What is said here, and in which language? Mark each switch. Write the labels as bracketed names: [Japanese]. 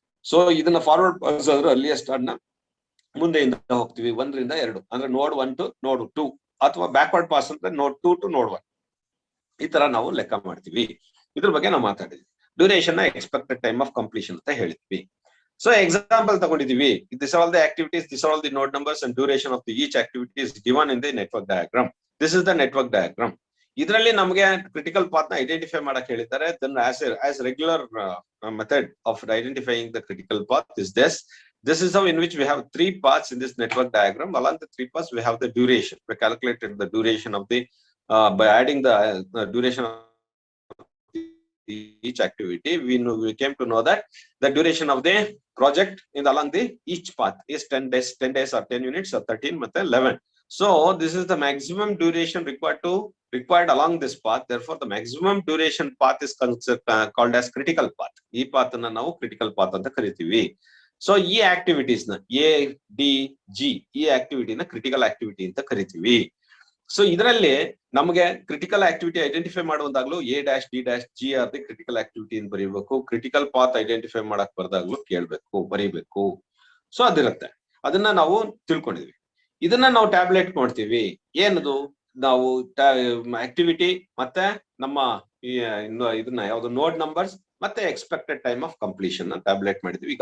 [Kannada] So ಇದನ್ನ forward pass ಆದ್ರೆ earliest start ನ ಮುಂದೆಯಿಂದ ಹೋಗ್ತೀವಿ 1 ರಿಂದ 2 ಅಂದ್ರೆ ನೋಡ್ 1 ಟು ನೋಡ್ 2, ಅಥವಾ ಬ್ಯಾಕ್ವರ್ಡ್ ಪಾಸ್ ಅಂದ್ರೆ ನೋಡ್ 2 ಟು ನೋಡ್ 1. ಈ ತರ ನಾವು ಲೆಕ್ಕ ಮಾಡ್ತೀವಿ. ಇದ್ರ ಬಗ್ಗೆ ನಾವು ಮಾತಾಡಿದ್ವಿ. ಡ್ಯೂರೇಷನ್ ನ ಎಕ್ಸ್ಪೆಕ್ಟೆಡ್ ಟೈಮ್ ಆಫ್ ಕಂಪ್ಲೀಷನ್ ಅಂತ ಹೇಳಿದ್ವಿ. [English] So example [Kannada] ತಗೊಂಡಿದೀವಿ. [English] These are all the activities, these are all the node numbers and duration of each activity is given in the network diagram. This is the network diagram. [Kannada] ಇದರಲ್ಲಿ ನಮಗೆ critical path ನ identify ಮಾಡಕ್ ಹೇಳಿದ್ದಾರೆ. [English] Then as regular method of identifying the critical path is this. This is how in which we have 3 paths in this network diagram. Along the 3 paths we have the duration. We calculated the duration of the by adding the duration of each activity. We came to know that the duration of the project along the each path is 10 days or 10 units or 13 ಮತ್ತೆ 11. So this is the maximum duration required along this path. Therefore the maximum duration path is called as critical path. [Kannada] ಈ path ಅನ್ನು ನಾವು critical path ಅಂತ ಕರಿತೀವಿ. So ಈ activities ನ A, D, G ಈ activity ನ critical activity ಅಂತ ಕರಿತೀವಿ. ಸೊ ಇದರಲ್ಲಿ ನಮಗೆ critical activity identify ಮಾಡುವಂದಾಗ್ಲೂ A-D-G [English] are the critical activity [Kannada] ಅಂತ ಬರೀಬೇಕು. ಕ್ರಿಟಿಕಲ್ ಪಾತ್ ಐಡೆಂಟಿಫೈ ಮಾಡಕ್ ಬರ್ದಾಗ್ಲೂ ಬರೀಬೇಕು. ಸೊ ಅದಿರುತ್ತೆ. ಅದನ್ನ ನಾವು ತಿಳ್ಕೊಂಡಿದ್ವಿ. ಇದನ್ನ ನಾವು ಟ್ಯಾಬ್ಲೆಟ್ ಮಾಡ್ತೀವಿ. ಏನದು ನಾವು ಆಕ್ಟಿವಿಟಿ ಮತ್ತೆ ನಮ್ಮ ಇದನ್ನ ಯಾವ್ದು ನೋಡ್ ನಂಬರ್ಸ್ ಮತ್ತೆ expected time of completion tablet ಮಾಡಿದ್ವಿ.